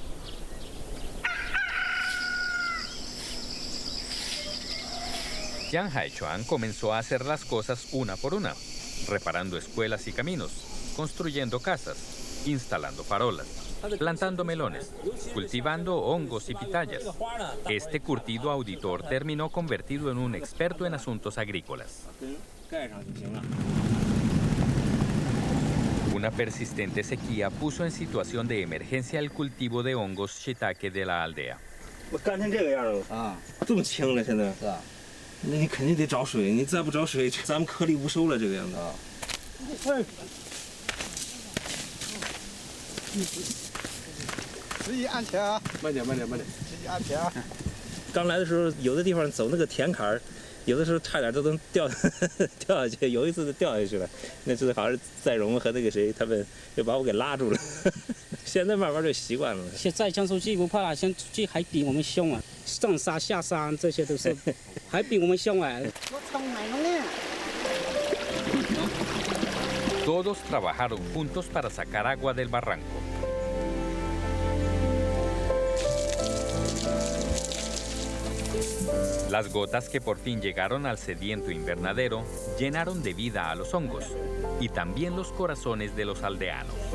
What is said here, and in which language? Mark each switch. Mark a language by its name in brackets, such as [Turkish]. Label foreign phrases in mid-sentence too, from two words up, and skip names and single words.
[Spanish] Jiang Haichuan comenzó a hacer las cosas una por una, reparando escuelas y caminos, construyendo casas, instalando farolas, plantando melones, cultivando hongos y pitayas. Este curtido auditor terminó convertido en un experto en asuntos agrícolas. Una persistente sequía puso en situación de emergencia el cultivo de hongos shiitake de la aldea. [Chinese] 那你肯定得找水，你再不找水，咱们颗粒无收了这个样子。注意安全啊！慢点，慢点，慢点。注意安全啊！刚来的时候，有的地方走那个田坎儿，有的时候差点都能掉下去，有一次就掉下去了。那次好像是载荣和那个谁，他们就把我给拉住了。现在慢慢就习惯了。现在江苏鸡不怕了，像鸡还比我们凶啊，上山下山这些都是，还比我们凶啊。 [Spanish] Todos trabajaron juntos para sacar agua del barranco. Las gotas que por fin llegaron al sediento invernadero llenaron de vida a los hongos y también los corazones de los aldeanos.